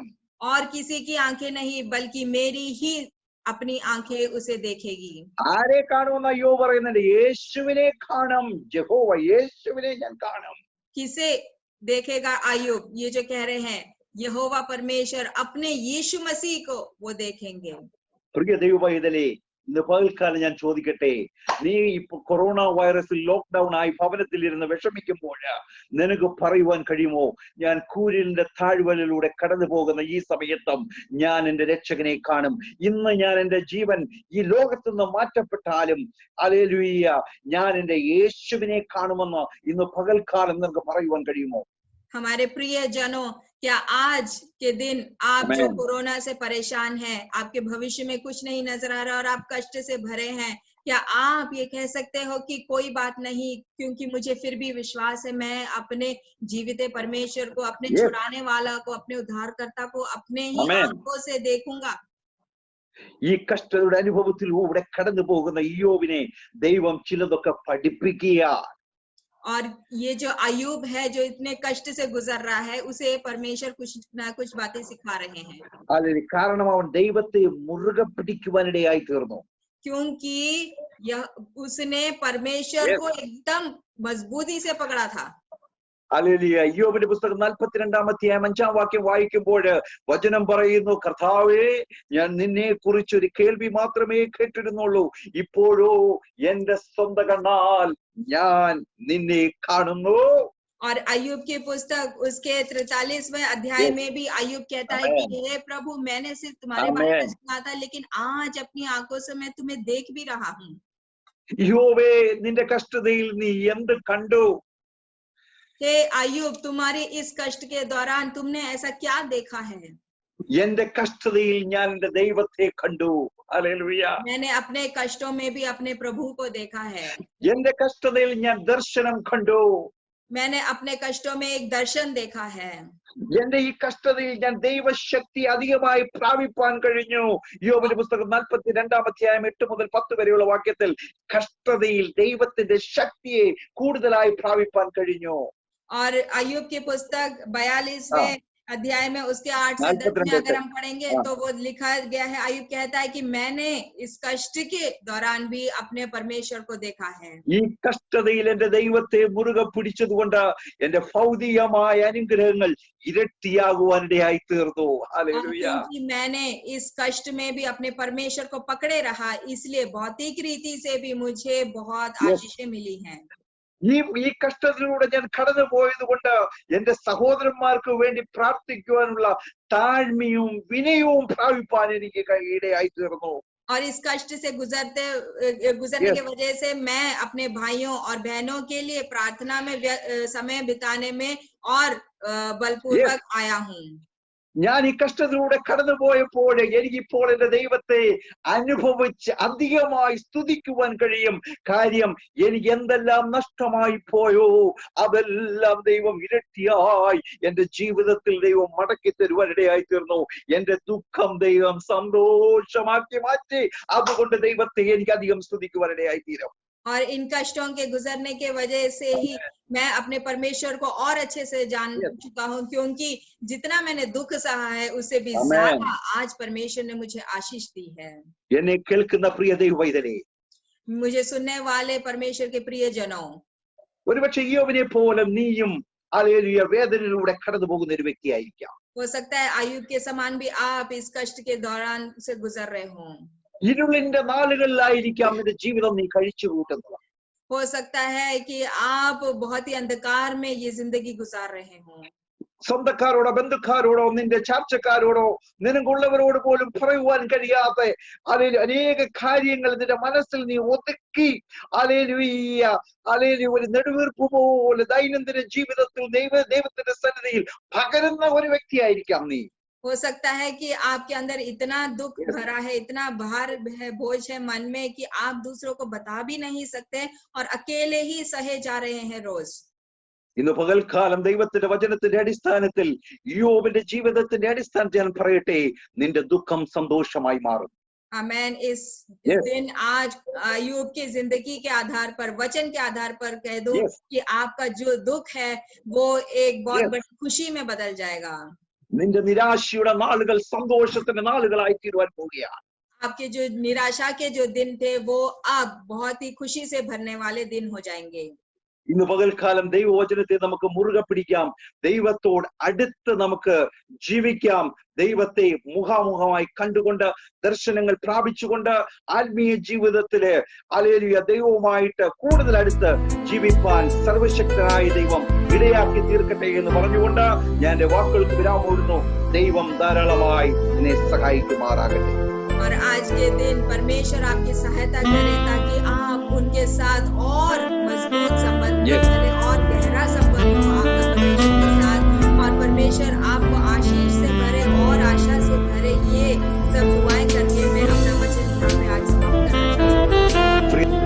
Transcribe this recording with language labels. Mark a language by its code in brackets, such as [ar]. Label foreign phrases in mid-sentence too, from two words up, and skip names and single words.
[hi] और किसी की आंखें नहीं, बल्कि मेरी ही अपनी आंखें उसे देखेगी। [ml] ആരെ കാണുമെന്ന് അയ്യോ പറയുന്നുണ്ട്? യേശുവിനെ കാണും. യഹോവ യേശുവിനെ ഞാൻ കാണും. [hi] किसे देखेगा अय्यूब? ये जो कह रहे हैं यहोवा परमेश्वर अपने यीशु मसीह को वो देखेंगे। [ml] പ്രിയ ദൈവപൈതലേ, ഇന്ന് പകൽക്കാലം ഞാൻ ചോദിക്കട്ടെ, നീ ഇപ്പൊ [en] corona virusil lockdown [ml] ആയി ഭവനത്തിലിരുന്ന് വിഷമിക്കുമ്പോൾ നിനക്ക് പറയുവാൻ കഴിയുമോ, ഞാൻ കൂരിലിന്റെ താഴ്വരയിലൂടെ കടന്നു പോകുന്ന ഈ സമയത്തും ഞാൻ എന്റെ രക്ഷകനെ കാണും. ഇന്ന് ഞാൻ എന്റെ ജീവൻ ഈ ലോകത്തു നിന്ന് മാറ്റപ്പെട്ടാലും ഹല്ലേലൂയ ഞാൻ എന്റെ യേശുവിനെ കാണുമെന്ന് ഇന്ന് പകൽക്കാലം നിനക്ക് പറയുവാൻ കഴിയുമോ? [hi] हमारे प्रिय जनों, क्या आज के दिन आप जो कोरोना से परेशान हैं, आपके भविष्य में कुछ नहीं नजर आ रहा और आप कष्ट से भरे हैं, क्या आप ये कह सकते हो कि कोई बात नहीं, क्योंकि मुझे फिर भी विश्वास है, मैं अपने जीवित परमेश्वर को, अपने छुड़ाने वाला को, अपने उद्धारकर्ता को अपने ही आंखों से देखूंगा? [ml] ഈ കഷ്ടതയുടെ അനുഭവത്തിലൂടെ കടന്നു പോകുന്ന ഇയ്യോബിനെ ദൈവം ചിലതൊക്കെ പഠിപ്പിക്കുക. [hi] और ये जो अय्यूब है, जो इतने कष्ट से गुजर रहा है, उसे परमेश्वर कुछ ना कुछ बातें सिखा रहे हैं. [ml] അതിന് കാരണം അവൻ ദൈവത്തെ മുറുകെ പിടിക്കുവാനിടയായി തീർന്നു. [hi] क्योंकि यह उसने परमेश्वर को एकदम मजबूती से पकड़ा था. [ml] ഹല്ലേലൂയ. ഇയ്യോബിന്റെ പുസ്തകം 42-ാം അധ്യായം 5-ാം വാക്യം വായിക്കുമ്പോൾ വചനം പറയുന്നു, കർത്താവേ, ഞാൻ നിന്നെ കുറിച്ചൊരു കേൾവി മാത്രമേ കേട്ടിരുന്നുള്ളൂ, ഇപ്പോഴോ എന്റെ സ്വന്തം കണ്ണാൽ ഞാൻ നിന്നെ കാണുന്നു. [hi] और अय्यूब की पुस्तक उसके 43वें अध्याय Yes. में भी अय्यूब कहता है Amen. कि हे प्रभु, मैंने सिर्फ तुम्हारे बारे में Amen. सुना था, लेकिन आज अपनी आंखों से मैं तुम्हें देख भी रहा हूँ। [ml] യോവേ നിന്റെ കഷ്ടതയിൽ നീ എന്ത് കണ്ടു? [hi] हे अय्यूब, तुम्हारे इस कष्ट के दौरान तुमने ऐसा क्या देखा है? [ml] എന്റെ കഷ്ടതയിൽ ഞാൻ എന്റെ ദൈവത്തെ കണ്ടു. ഹല്ലേലൂയ. [hi] मैंने अपने कष्टों में भी अपने प्रभु को देखा है। [ml] എന്റെ കഷ്ടതയിൽ ഞാൻ ദർശനം കണ്ടു. [hi] मैंने अपने कष्टों में एक दर्शन देखा है। [ml] എന്റെ ഈ കഷ്ടതയിൽ ഞാൻ ദൈവശക്തി അധികമായി പ്രാപിപ്പാൻ കഴിഞ്ഞു. യോബിന്റെ പുസ്തകം 42 അധ്യായം 8 മുതൽ 10 വരെയുള്ള വാക്യത്തിൽ കഷ്ടതയിൽ ദൈവത്തിന്റെ ശക്തിയെ കൂടുതലായി പ്രാപിപ്പാൻ കഴിഞ്ഞു. [hi] और अय्यूब की पुस्तक 42वें अध्याय में उसके 8 से 10 में अगर हम पढ़ेंगे तो वो लिखा गया है, अय्यूब कहता है कि मैंने इस कष्ट के दौरान भी अपने परमेश्वर को देखा है। [ml] ഈ കഷ്ടതയിൽ എന്റെ ദൈവത്തെ മുറുകെ പിടിച്ചതുകൊണ്ട് എന്റെ ഭൗതികമായ അനുഗ്രഹങ്ങൾ ഇരട്ടിയാകുവാനിടയായി തീർന്നു. ഹല്ലേലൂയ. [hi] क्योंकि मैंने इस कष्ट में भी अपने परमेश्वर को पकड़े रहा, इसलिए भौतिक रीति से भी मुझे बहुत आशीषें मिली हैं। [ml] ഈ കഷ്ടത്തിലൂടെ ഞാൻ കടന്നു പോയത് കൊണ്ട് എന്റെ സഹോദരന്മാർക്ക് വേണ്ടി പ്രാർത്ഥിക്കുവാനുള്ള താഴ്മയും വിനയവും പ്രാപിപ്പാൻ എനിക്ക് ഇടയായി തീർന്നു. [hi] और इस कष्ट से गुजरने की वजह से मैं अपने भाइयों और बहनों के लिए प्रार्थना में समय बिताने में और बलपूर्वक आया हूँ। [ml] ഞാൻ ഈ കഷ്ടത്തിലൂടെ കടന്നു പോയപ്പോൾ എനിക്കിപ്പോൾ എന്റെ ദൈവത്തെ അനുഭവിച്ച് അധികമായി സ്തുതിക്കുവാൻ കഴിയും. കാര്യം എനിക്ക് എന്തെല്ലാം നഷ്ടമായി പോയോ അതെല്ലാം ദൈവം ഇരട്ടിയായി എന്റെ ജീവിതത്തിൽ ദൈവം മടക്കി തരുവാനിടയായി തീർന്നു. എന്റെ ദുഃഖം ദൈവം സന്തോഷമാക്കി മാറ്റി. അതുകൊണ്ട് ദൈവത്തെ എനിക്ക് അധികം സ്തുതിക്കുവാനിടയായി തീരും. [hi] और इन कष्टों के गुजरने के वजह से ही मैं अपने परमेश्वर को और अच्छे से जान चुका हूँ, क्योंकि जितना मैंने दुख सहा है उससे भी ज्यादा आज परमेश्वर ने मुझे आशीष दी है। [ml] എന്നെ കേൾക്കുന്ന പ്രിയ ദൈവവൈതലേ, [hi] मुझे सुनने वाले परमेश्वर के प्रियजनों, [ml] ഒരുപക്ഷെ യോബിനെ പോലെ നീയും ഹല്ലേലൂയ വേദനയിലൂടെ കടന്നു പോകുന്ന ഒരു വ്യക്തിയായിരിക്കാം. [hi] हो सकता है अय्यूब के समान भी आप इस कष्ट के दौरान से गुजर रहे हों। [ml] ഇരുളിന്റെ നാളുകളിലായിരിക്കാം നിന്റെ ജീവിതം നീ കഴിച്ചു കൂട്ടുന്നത്. [hi] हो सकता है कि आप बहुत ही अंधकार में ये जिंदगी गुजार रहे हों। [ml] സ്വന്തക്കാരോടോ ബന്ധുക്കാരോടോ നിന്റെ ചാർച്ചക്കാരോടോ നിനക്കുള്ളവരോട് പോലും പറയുവാൻ കഴിയാതെ അനേക കാര്യങ്ങൾ നിന്റെ മനസ്സിൽ നീ ഒതുക്കി ഒരു നെടുവീർപ്പ് പോലെ ദൈനംദിന ജീവിതത്തിൽ ദൈവത്തിന്റെ സന്നിധിയിൽ പകരുന്ന ഒരു വ്യക്തിയായിരിക്കാം നീ. [hi] हो सकता है कि आपके अंदर इतना दुख भरा है, इतना भार है, बोझ है मन में कि आप दूसरों को बता भी नहीं सकते और अकेले ही सहे जा रहे हैं रोज। [ml] ഇന്ന് പകൽക്കാലം ദൈവത്തിന്റെ വചനത്തിന്റെ അടിസ്ഥാനത്തിൽ യോബിന്റെ ജീവിതത്തിന്റെ അടിസ്ഥാനത്തിൽ ഞാൻ പറയട്ടെ, നിന്റെ ദുഃഖം സന്തോഷമായി മാറും. [hi] आमेन। इस दिन आज अय्यूब की जिंदगी के आधार पर, वचन के आधार पर कह दूं कि आपका जो दुख है वो एक बहुत बड़ी खुशी में बदल जाएगा। [ml] നിന്റെ നിരാശയുടെ നാളുകൾ സന്തോഷത്തിന്റെ നാളുകളായി തീരുവാൻ പോവുകയാണ്. [hi] आपके जो निराशा के जो दिन थे वो अब बहुत ही खुशी से भरने वाले दिन हो जाएंगे। [ml] ഇന്ന് പകൽക്കാലം ദൈവവചനത്തെ നമുക്ക് മുറുകെ പിടിക്കാം. ദൈവത്തോട് അടുത്ത് നമുക്ക് ജീവിക്കാം. ദൈവത്തെ മുഖാമുഖമായി കണ്ടുകൊണ്ട് ദർശനങ്ങൾ പ്രാപിച്ചുകൊണ്ട് ആത്മീയ ജീവിതത്തില് ഹല്ലേലൂയ ദൈവവുമായിട്ട് കൂടുതൽ അടുത്ത് ജീവിപ്പാൻ സർവശക്തനായ ദൈവം ഇടയാക്കി തീർക്കട്ടെ എന്ന് പറഞ്ഞുകൊണ്ട് ഞാൻ എന്റെ വാക്കുകൾക്ക് വിരാമമിടുന്നു. ദൈവം ധാരാളമായി എന്നെ സഹായിക്കുമാറാകട്ടെ. [hi] और आज के दिन परमेश्वर आपकी सहायता करे ताकि आप उनके साथ और मजबूत संबंध करें और गहरा संबंध हो आपका परमेश्वर के साथ, और परमेश्वर आपको आशीष से भरे और आशा से भरे। ये सब दुआएं करके मैं अपना वचन यहाँ पे आज समाप्त करना चाहूँगी।